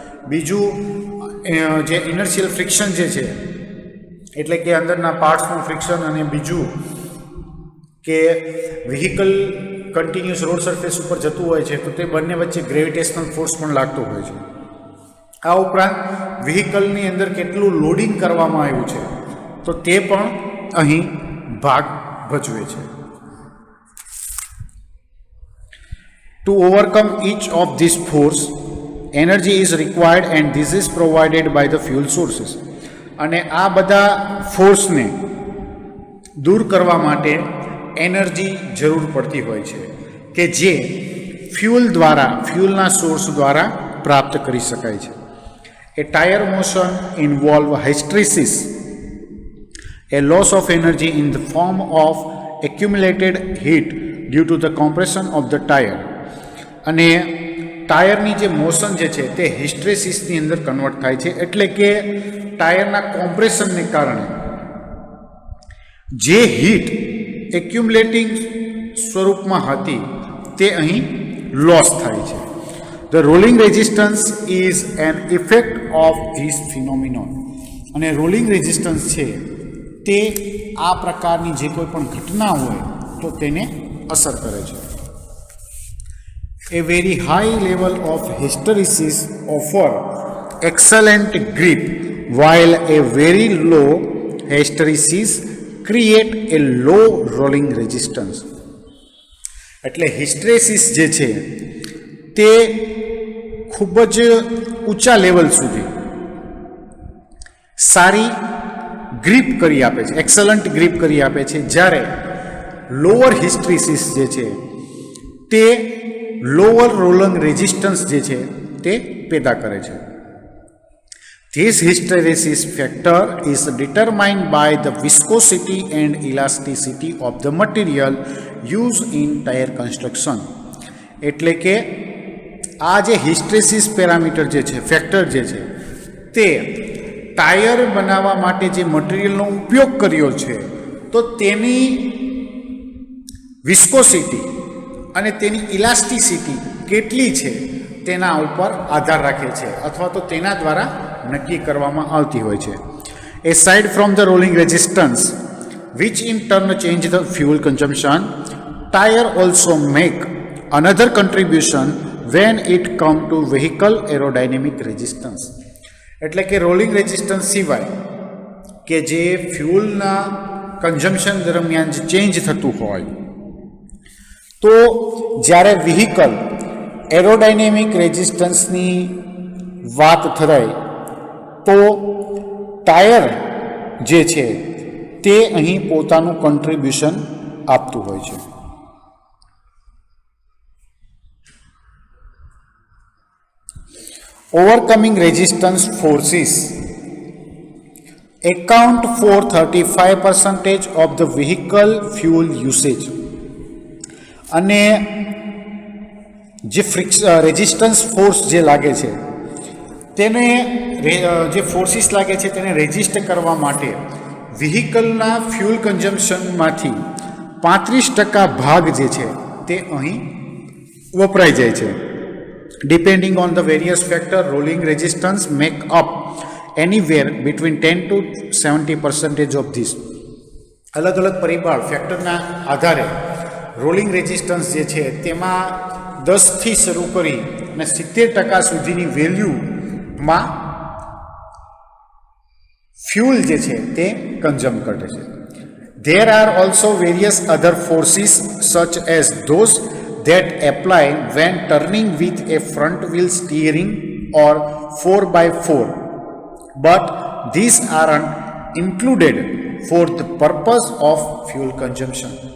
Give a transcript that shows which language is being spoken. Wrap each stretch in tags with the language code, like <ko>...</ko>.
<gu>બીજું જે inertial friction જે છે એટલે કે અંદરના પાર્ટ્સનું ફ્રિક્શન, અને બીજું કે વ્હીકલ કન્ટિન્યુઅસ રોડ સરફેસ ઉપર જતું હોય છે તો તે બંને વચ્ચે ગ્રેવિટેશનલ ફોર્સ પણ લાગતો હોય છે. આ ઉપરાંત વ્હીકલની અંદર કેટલું લોડિંગ કરવામાં આવ્યું છે તો તે પણ અહીં ભાગ ભજવે છે.</gu> <en>To overcome each of these force, energy is required and this is provided by the fuel sources.</en> <gu>અને આ બધા ફોર્સને દૂર કરવા માટે એનર્જી જરૂર પડતી હોય છે કે જે ફ્યુલના સોર્સ દ્વારા પ્રાપ્ત કરી શકાય છે.</gu> <en>A tyre motion involve hysteresis, a loss of energy in the form of accumulated heat due to the compression of the tire.</en> <gu>અને ટાયરની જે મોશન જે છે તે હિસ્ટ્રેસિસની અંદર કન્વર્ટ થાય છે, એટલે કે ટાયરના કોમ્પ્રેશનને કારણે જે હીટ એક્યુમ્યુલેટિંગ સ્વરૂપમાં હતી તે અહીં લોસ થાય છે.</gu> <en>The rolling resistance is an effect of this phenomenon.</en> <gu>અને રોલિંગ રેઝિસ્ટન્સ છે તે આ પ્રકારની જે કોઈ પણ ઘટના હોય તો તેને અસર કરે છે.</gu> <en>A very high level of hysteresis offer excellent grip, while a very low hysteresis create a low rolling resistance.</en> <gu>એટલે હિસ્ટ્રેસિસ જે છે તે ખૂબ જ ઊંચા લેવલ સુધી સારી ગ્રીપ કરી આપે છે, એક્સલન્ટ ગ્રીપ કરી આપે છે, જ્યારે લોઅર હિસ્ટ્રેસિસ જે છે તે લોઅર રોલિંગ રેઝિસ્ટન્સ જે છે તે પેદા કરે છે.</gu> <en>This hysteresis factor is determined by the viscosity and elasticity of the material used in tire construction.</en> <gu>એટલે કે આ જે હિસ્ટ્રેસિસ પેરામીટર જે છે, ફેક્ટર જે છે, તે ટાયર બનાવવા માટે જે મટીરિયલનો ઉપયોગ કર્યો છે તો તેની વિસ્કોસિટી અને તેની ઇલાસ્ટિસિટી કેટલી છે તેના ઉપર આધાર રાખે છે અથવા તો તેના દ્વારા નક્કી કરવામાં આવતી હોય છે.</gu> <en>Aside from the rolling resistance, which in turn change the fuel consumption, tire also make another contribution when it come to vehicle aerodynamic resistance.</en> <gu>એટલે કે રોલિંગ રેઝિસ્ટન્સ સિવાય કે જે ફ્યુલના કન્ઝમ્પશન દરમિયાન જે ચેન્જ થતું હોય તો જ્યારે વ્હીકલ એરોડાયનેમિક રેઝિસ્ટન્સની વાત થાય તો ટાયર જે છે તે અહીં પોતાનું કન્ટ્રીબ્યુશન આપતું હોય છે.</gu> <en>Overcoming resistance forces account for 35% of the vehicle fuel usage.</en> <gu>અને જે રેઝિસ્ટન્સ ફોર્સ જે લાગે છે તેને જે ફોર્સિસ લાગે છે તેને રેઝિસ્ટ કરવા માટે વ્હીકલના ફ્યુલ કન્ઝમ્પશનમાંથી 35% ભાગ જે છે તે અહીં વપરાઈ જાય છે.</gu> <en>Depending on the various factor, rolling resistance make up anywhere between 10 to 70% of this.</en> <gu>અલગ અલગ પરિબળ ફેક્ટરના આધારે રોલિંગ રેઝિસ્ટન્સ જે છે તેમાં 10થી શરૂ કરી અને 70% સુધીની વેલ્યુમાં ફ્યુલ જે છે તે કન્ઝ્યુમ કરે છે.</gu> <en>There are also various other forces such as those that apply when turning with a front wheel steering or 4x4, but these aren't included for the purpose of fuel consumption.</en>